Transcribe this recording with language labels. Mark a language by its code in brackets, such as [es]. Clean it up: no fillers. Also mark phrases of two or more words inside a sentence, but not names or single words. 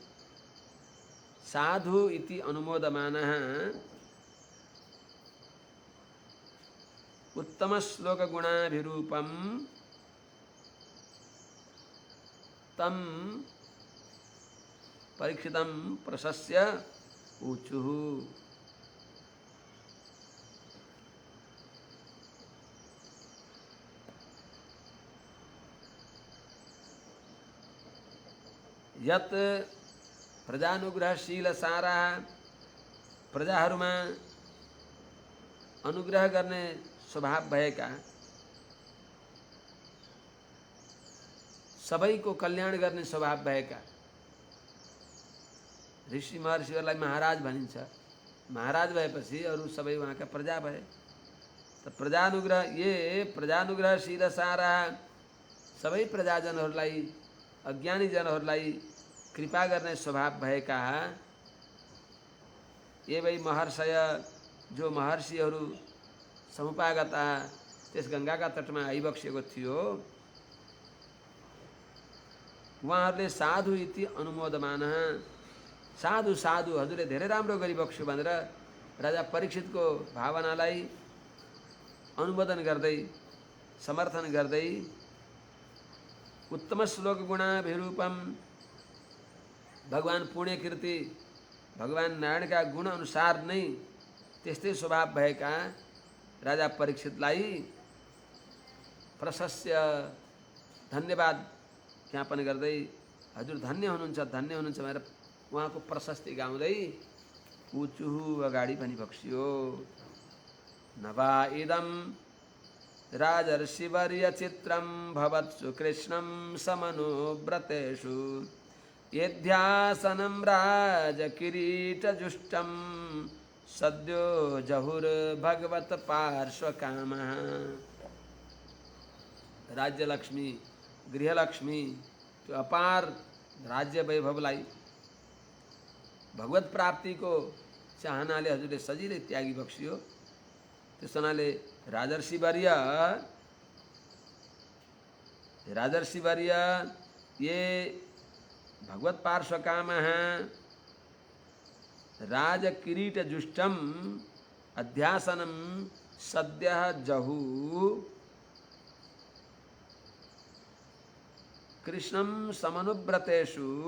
[sa] साधु इति अनुमोदमानः उत्तम श्लोक गुणाभिरूपम तम परीक्षितम प्रशस्य ऊचुः। यत प्रजानुग्रहशील [ne] सारा प्रजाहरूमा अनुग्रह गर्ने स्वभाव भएका सबैको कल्याण गर्ने स्वभाव भएका ऋषि महर्षिहरूलाई महाराज भनिन्छ। महाराज भएपछि अरू सबै उहाँका प्रजा भए। [sa] त प्रजानुग्रह ये प्रजानुग्रहशील [ne] सारा सबै प्रजाजनहरूलाई अज्ञानी जनहरूलाई कृपा गर्ने स्वभाव भएका [sa] ये वै महर्षय [ne] जो महर्षिहरू समुपागता त्यस गंगाका तटमा आइबक्सेको थियो उहाँहरूले [sa] साधु इति अनुमोदमान [ne] साधु साधु हजुरले धेरै राम्रो गरिबक्स्यो भनेर राजा परीक्षितको भावनालाई अनुमोदन गर्दै समर्थन गर्दै [sa] उत्तम श्लोक गुणाभिरूपम [ne] भगवान पुण्य कीर्ति भगवान नारायणका गुण अनुसार नै त्यस्तै स्वभाव भएका राजा परीक्षितलाई प्रशस्य धन्यवाद ज्ञापन गर्दै हजुर धन्य हुनुहुन्छ भनेर उहाँको प्रशस्ति गाउँदै ऊचुः अगाडि पनि बक्सियो। [sa] नवा इदं राजर्षिवर्य चित्रं भवत्सु कृष्णं समनुव्रतेषु यध्यासनं राजकिरीटजुष्टं सद्यो जहुर्भगवत पार्श्वकामः। [ne] राज्य लक्ष्मी गृहलक्ष्मी त्यो अपार राज्य वैभवलाई भगवत प्राप्तिको चाहनाले हजुरले सजिलै त्यागी बक्सियो। त्यस हुनाले [sa] राजर्षिवर्य ये भगवत पार्श्वकामः राजकिरीटजुष्टम अध्यासनं सद्यः जहु कृष्णं समनुव्रतेषु